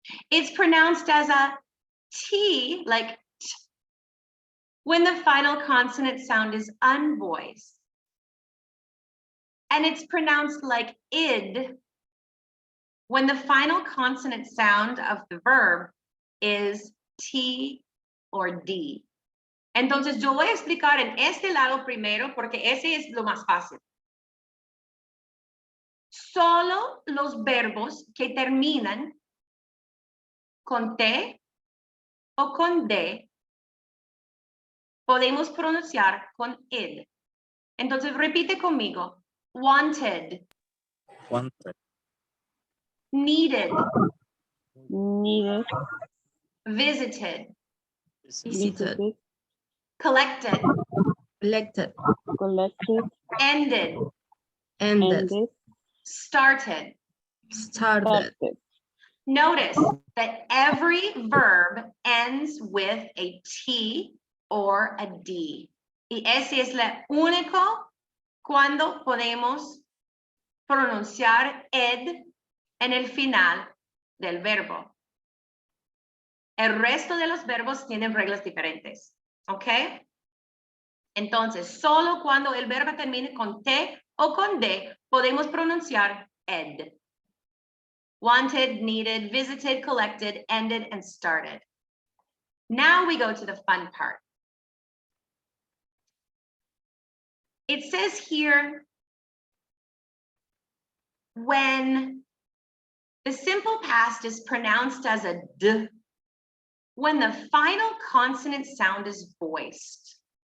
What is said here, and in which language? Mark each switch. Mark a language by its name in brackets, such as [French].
[English] It's pronounced as a T, like T, when the final consonant sound is unvoiced. And it's pronounced like id when the final consonant sound of the verb is T or D. [Spanish] Entonces yo voy a explicar en este lado primero porque ese es lo más fácil. Solo los verbos que terminan con T o con D podemos pronunciar con id. Entonces repite conmigo. [English] Wanted. Wanted. Needed. Needed. Visited. Visited, Collected. collected, Collected. Ended. ended, Ended. started, Started. Started. Notice that every verb ends with a T or a D. [Spanish] Y ese es lo único cuando podemos pronunciar ed en el final del verbo. El resto de los verbos tienen reglas diferentes, ¿ok? Entonces, solo cuando el verbo termine con T o con D, podemos pronunciar ed. [English] Wanted, needed, visited, collected, ended, and started. Now we go to the fun part. It says here, when the simple past is pronounced as a D, when the final consonant sound is voiced.